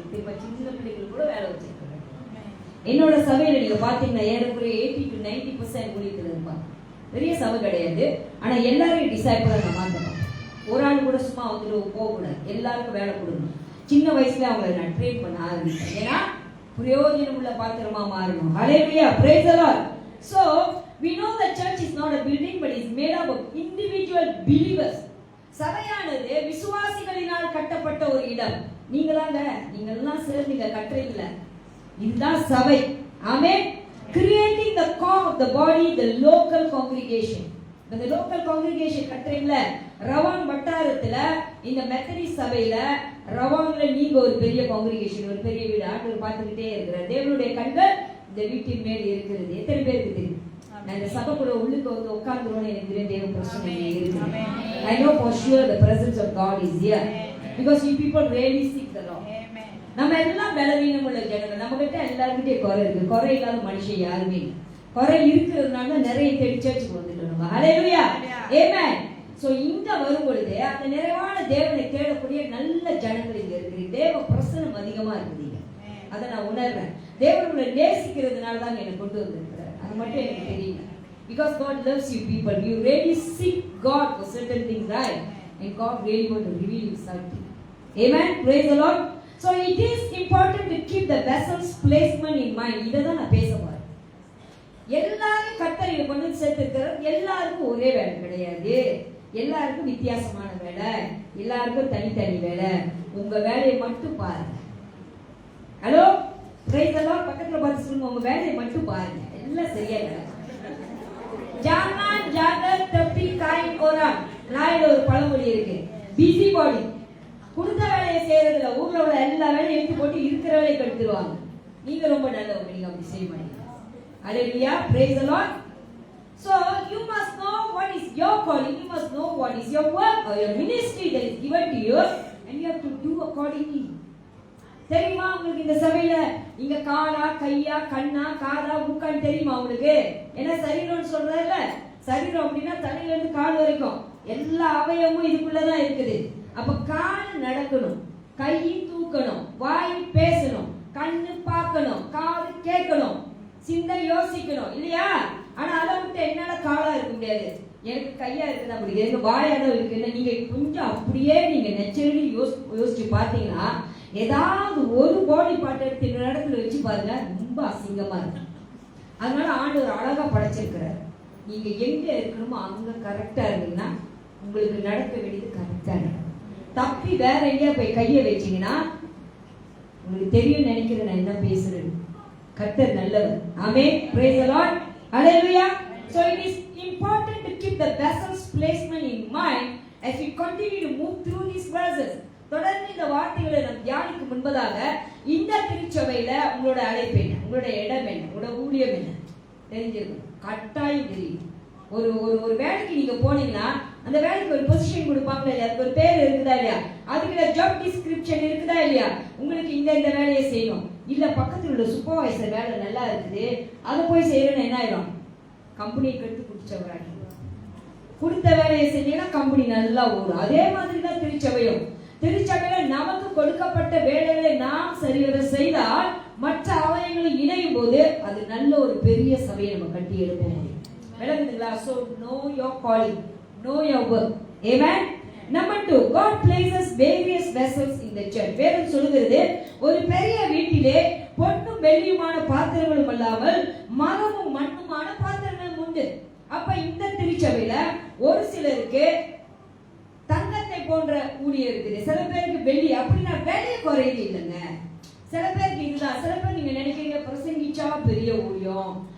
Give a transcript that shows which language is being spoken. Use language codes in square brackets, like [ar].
[ta] திரும்ப சின்ன பிள்ளைகள் கூட வேலை வச்சிருக்காரு. என்னோட சபையில நீங்க பாத்தீங்கன்னா ஏறக்குறைய 80 to 90% ஊழியத்தில் இருப்பாங்க. பெரிய சபை கிடையாது. ஆனா எல்லாரையும் டிசைபிளா நான் மாத்தணும். ஒரு ஆள் கூட சும்மா வந்துட்டு போகக்கூடாது. எல்லாருக்கும் வேலை கொடுக்கணும். சின்ன வயசுல அவங்களை நான் ட்ரெயின் பண்ண ஆரம்பிச்சேன். ஏன்னா பிரயோஜனம் உள்ள பாத்திரமா மாறணும். [en] Hallelujah. Praise the Lord. So we know the church is not a building but is made up of individual believers. [ta] சபையானது விசுவாசிகளினால் கட்டப்பட்ட ஒரு இடம். நீங்களாங்க, நீங்க எல்லாம் சேர்ந்து கட்டுறீங்களா? இதுதான் சபை. ஆமென். [en] Creating the core of the body, the local congregation. [ta] இந்த local congregation கட்டுறீங்களா? ரவாங் வட்டாரத்துல இந்த மெத்தடிஸ்ட் சபையில ரவாங்ல நீங்க ஒரு பெரிய காங்கிரிகேஷன், ஒரு பெரிய வீடு ஆண்டவர் பார்த்துக்கிட்டே இருக்கிறார். தேவனுடைய கண்கள் இந்த வீட்டின் மேல் இருக்கிறது. எத்தனை பேருக்கு தெரியும்? நான் இந்த சபைக்குள்ள உள்ளுக்கு வந்து உட்கார்ந்துருவோன்னு எனக்கு தெரியும். தேவ பிரசன்னம் இருக்கு. [en] I know for sure the presence of God is here because you people really seek the Lord. [ta] நம்ம எல்லாம் பலவீனம் உள்ள ஜனங்கள். நம்ம கிட்ட எல்லாருக்கிட்டே குறை இருக்கு. குறை இல்லாத மனுஷன் யாருமே இல்லை. குறை இருக்கிறதுனால நிறைய தேடி சர்ச்சுக்கு வந்துட்டோம் நம்ம. ஹalleluya. ஆமென். சோ இங்க வரும் பொழுது அந்த நிறைவான தேவனை தேடக்கூடிய நல்ல ஜனங்கள் இங்க இருக்கு. தேவ பிரசன்னம் அதிகமா இருக்குதுங்க. அதை நான் உணர்றேன். தேவனை நேசிக்கிறதுனால தான் என்னை கொண்டு வந்திருக்கிறார். அது மட்டும் எனக்கு தெரியல. [en] Because God loves you people. You really seek God for certain things, right? And God really want to reveal himself to you. Amen. Praise the Lord. So it is important to keep the vessel's placement in mind. [ta] இத தான் நான் பேச போறேன். எல்லாரும் கர்த்தரை கொண்டு சேர்த்திருக்கிறார். எல்லாருக்கும் ஒரே வேலை கிடையாது. எல்லாருக்கும் வித்தியாசமான வேலை, எல்லாருக்கும் தனித்தனி வேலை. உங்க வேலையை மட்டும் பாருங்க. Hello, praise the Lord. பக்கத்துல பார்த்து சொல்லுங்க, உங்க வேலையை மட்டும் பாருங்க. எல்லாம் சரியா நடக்கும். ஜானான் ஜாகர் தப்பி காய் ஓராம். நாயில ஒரு பழமொழி இருக்கு, பிஸி பாடி. கொடுத்த வேலையை செய்யறதுல ஊர்ல உள்ள எல்லா வேலையும் எடுத்து போட்டு இருக்கிற வேலையை கெடுத்துருவாங்க. நீங்க ரொம்ப நல்லவங்க, நீங்க அப்படி செய்ய மாட்டீங்க. [en] Hallelujah. Praise the Lord. So you must know what is your calling. You must know what is your work or your ministry that is given to you, and you have to do accordingly. [ta] தெரியுமா உங்களுக்கு இந்த சபையில இங்க காலா கையா கண்ணா காதா மூக்கான்னு தெரியுமா உங்களுக்கு? என்ன சரீரம்னு சொல்றதுல, சரீரம் அப்படின்னா தலையில இருந்து கால் வரைக்கும் எல்லா அவயவமும் இதுக்குள்ளதான் இருக்குது. அப்ப கால் நடக்கணும், கை தூக்கணும், வாய் பேசணும், கண்ணு பார்க்கணும், காது கேட்கணும், சிந்தனை யோசிக்கணும் இல்லையா? ஆனா அதை விட்டு என்னால காலா இருக்க முடியாது, எனக்கு கையா இருக்குது, அப்படி எனக்கு வாயாதான் இருக்குன்னு நீங்க கொஞ்சம் அப்படியே நீங்க நெச்சரலி யோசிச்சு பாத்தீங்கன்னா ஏதாவது ஒரு பாடி பார்ட் எடுத்து இந்த இடத்துல வச்சு பாருங்க, ரொம்ப அசிங்கமா இருக்கு. அதனால ஆண்டவர் அழகா படைச்சிருக்கிறார். நீங்க எங்க இருக்கணுமோ அங்க கரெக்டா இருந்தீங்கன்னா உங்களுக்கு நடக்க வேண்டியது கரெக்டா நடக்கும். தப்பி வேற எங்கேயா போய் கையை வச்சீங்கன்னா உங்களுக்கு தெரியும் நினைக்கிறேன் நான் என்ன பேசுறேன். கர்த்தர் நல்லவர். ஆமென். [en] Praise the Lord. Hallelujah. So it is important to keep the vessel's placement in mind as we continue to move through these verses. [ta] தொடர்ந்து இந்த வார்த்தைகளை நாம் தியானிக்கும் முன்பதாக இந்த திருச்சபையில உங்களோட அழைப்பு என்ன, உங்களோட இடம் என்ன, உங்களோட ஊழியம் என்ன தெரிஞ்சிருக்கும். கட்டாயம் தெரியும். ஒரு ஒரு வேலைக்கு நீங்க போனீங்கன்னா அந்த வேலைக்கு ஒரு பொசிஷன் கொடுப்பாங்களா இல்லையா, அதுக்கு ஒரு பேர் இருக்குதா இல்லையா, அதுக்கு ஜாப் டிஸ்கிரிப்ஷன் இருக்குதா இல்லையா, உங்களுக்கு இந்த வேலையை செய்யணும். இல்ல பக்கத்துல உள்ள சூப்பர்வைசர் வேலை நல்லா இருக்குது அதை போய் செய்யறேன்னு என்ன ஆயிடும், கம்பெனியை கெடுத்து குடிச்சவராங்க. கொடுத்த வேலையை செஞ்சீங்கன்னா கம்பெனி நல்லா ஓடும். அதே மாதிரி தான் திருச்சபையும். திருச்சபையில நமக்கு கொடுக்கப்பட்ட வேலைகளை நாம் சரிவர செய்தால் மற்ற அவயங்களும் இணையும் போது அது நல்ல ஒரு பெரிய சபையை நம்ம கட்டி எழுப்ப முடியும். விளங்குதுங்களா? [en] So know your calling, know your work. Amen. Number 2, God places various vessels in the church. [ta] வேதம் சொல்லுகிறது ஒரு பெரிய வீட்டிலே பொன்னும் வெள்ளியுமான பாத்திரங்களும் அல்லாமல் மரமும் மண்ணுமான பாத்திரங்களும் உண்டு. அப்ப இந்த திருச்சபையில ஒரு சிலருக்கு தங்கத்தை போன்ற ஊழியம் இருக்குது, சில பேருக்கு வெள்ளி. அப்படின்னா வேலையை குறையுது இல்லைங்க. சில பேருக்கு இதுதான். சில பேர் நீங்க நினைக்கிறீங்க பிரசங்கிச்சா பெரிய ஊழியம்,